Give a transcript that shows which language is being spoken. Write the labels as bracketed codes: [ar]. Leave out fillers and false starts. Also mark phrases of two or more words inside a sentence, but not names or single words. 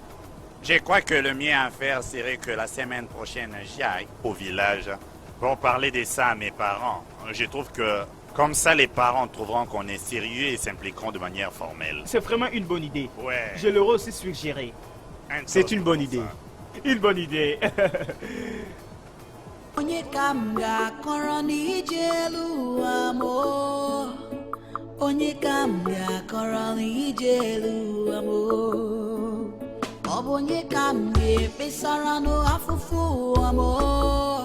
[fr] Je crois que le mieux à faire serait que la semaine prochaine, j'aille au village pour parler de ça à mes parents. Je trouve que comme ça, les parents trouveront qu'on est sérieux et s'impliqueront de manière formelle. C'est vraiment une bonne idée. Ouais. Je leur ai aussi suggéré. C'est une bonne idée. Une bonne idée. [ig] Onye ka m ga-akọrọ n'ije elu ụwa m o? Onye ka m ga-akọrọ n'ije elu ụwa m o? Ọ bụ onye ka m ga-ekpesara n'afụfụ ụwa m o?